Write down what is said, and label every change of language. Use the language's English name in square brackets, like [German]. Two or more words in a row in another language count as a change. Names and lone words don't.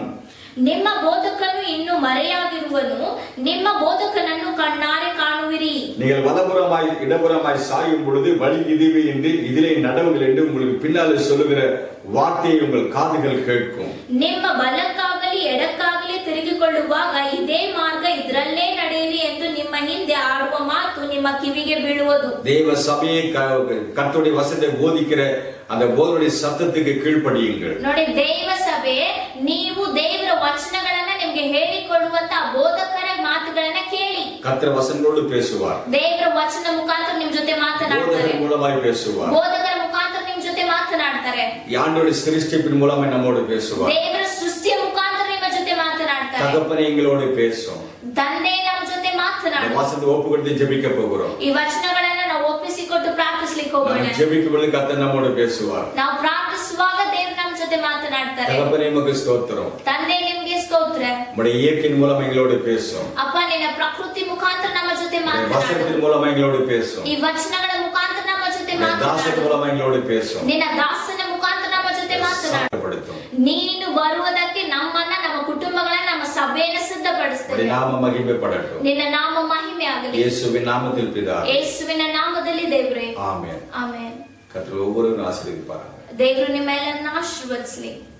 [Kannada] ನಿಮ್ಮ ಬೋಧಕನು ಇನ್ನು ಮರೆಯಾಗಿರುವನು, ನಿಮ್ಮ ಬೋಧಕನನ್ನು ಕಣ್ಣಾರೆ ಕಾಣುವಿರಿ. [Tamil] நீங்கள் வலப்புறமாய் இடப்புறமாய் சாயும் பொழுது வழி இதுவே என்று இதிலே நடவுங்கள் என்று உங்களுக்கு பின்னாலே சொல்லுகிற வார்த்தையை உங்கள் காதுகள் கேட்கும். [Kannada] ನಿಮ್ಮ ಬಲಕ್ಕಾಗಲಿ ಎಡಕ್ಕಾಗಲಿ ತಿರುಗಿಕೊಳ್ಳುವಾಗ ಇದೇ ಮಾರ್ಗ, ಇದರಲ್ಲೇ ನಡೆಯಿರಿ ಎಂದು ನಿಮ್ಮ ಹಿಂದೆ ಆಡುವ ಮಾತು ನಿಮ್ಮ ಕಿವಿಗೆ ಬೀಳುವುದು. [Tamil] தேவ சபையை கர்த்தருடைய வசனத்தை போதிக்கிற அந்த போதனுடைய சத்தத்துக்கு கீழ்ப்படியுங்கள். [Kannada] ನೋಡಿ, ದೇವ ಸಭೆ, ನೀವು ದೇವರ ವಚನಗಳನ್ನ ನಿಮಗೆ ಹೇಳಿಕೊಡುವಂತ ಬೋಧಕರ ಮಾತುಗಳನ್ನ ಕೇಳಿ. [Tamil] கர்த்தர் வசனங்களோடு பேசுவார். [Kannada] ದೇವರ ವಚನ ಮುಖಾಂತರ ನಿಮ್ ಜೊತೆ ಮಾತನಾಡ್ತಾರೆ, [Tamil] போதகர் மூலமாய் பேசுவார். [Kannada] ಬೋಧಕರ ಮುಖಾಂತರ ನಿಮ್ ಜೊತೆ ಮಾತನಾಡ್ತಾರೆ, [Tamil] ஆண்டவருடைய சிருஷ்டிப்பின் மூலமாய் நம்மோடு பேசுவார். [Kannada] ದೇವರ ಸೃಷ್ಟಿಯ ಮುಖಾಂತರ ನಿಮ್ಮ ಜೊತೆ ಮಾತನಾಡ್ತಾರೆ, [Tamil] தகப்பனே எங்களோடு பேசும். [Kannada] ತಂದೆ ನಮ್ಮ ಜೊತೆ ಮಾತನಾಡ್ತಾರೆ. [Tamil] வசனத்தை ஒப்பு கொடுத்து ஜெபிக்க போகிறோம். [Kannada] ಈ ವಚನಗಳನ್ನ ನಾವು ಒಪ್ಪಿಸಿಕೊಟ್ಟು ಪ್ರಾರ್ಥಿಸಲಿಕ್ಕೆ ಹೋಗೋಣ. [Tamil] ஜெபிக்கும் பொழுது கர்த்தர் நம்மோடு பேசுவார். [Kannada] ನಾವು ಪ್ರಾರ್ಥಿಸುವಾಗ ದೇವರು ನಮ್ಮ ಜೊತೆ ಮಾತನಾಡ್ತಾರೆ. [Tamil] தகப்பனே உமக்கு ஸ்தோத்திரம். [Kannada] ತಂದೆ, ನಿಮ್ಗೆ ಸ್ತೋತ್ರ. [Tamil] உம்முடைய இயற்கையின் மூலம் எங்களோடு பேசும். [Kannada] ಅಪ್ಪ, ನಿನ್ನ ಪ್ರಕೃತಿ ಮುಖಾಂತರ ನಮ್ಮ ಜೊತೆ ಜೊತೆ ಮಾತನಾಡು. [Tamil] வசனத்தின் மூலமா எங்களோடு பேசும். [Kannada] ಈ ವಚನಗಳ ಮುಖಾಂತರ ನಮ್ಮ ಜೊತೆ ದಾಸನ ಮಾತನಾಡು. [Tamil] மூலமா எங்களோடு பேசும். [Kannada] ನಿನ್ನ ದಾಸನ ಮುಖಾಂತರ ನಮ್ಮ ಜೊತೆ ಮಾತನಾಡು. [Tamil] சாந்தப்படுத்தும். [Kannada] ನೀನು ಬರುವುದಕ್ಕೆ ನಮ್ಮನ್ನ, ನಮ್ಮ ಕುಟುಂಬಗಳನ್ನ, ನಮ್ಮ ಸಭೆಯನ್ನು ಸಿದ್ಧಪಡಿಸ್ತೇವೆ. [Tamil] நாம மகிமைப்படட்டும். [Kannada] ನಿನ್ನ ನಾಮ ಮಹಿಮೆ ಆಗಲಿ. [Tamil] இயேசுவின் நாமத்தில் பிதாவே. [Kannada] ಯೇಸುವಿನ ನಾಮದಲ್ಲಿ ದೇವರೇ. [Tamil] ஆமென். [Kannada] ಆಮೆನ್. [Tamil] கர்த்தர் ஒவ்வொருவரும் ஆசீர்வதிப்பாராக. [Kannada] ದೇವರು ನಿಮ್ಮೆಲ್ಲರನ್ನ ಆಶೀರ್ವದಿಸಲಿ.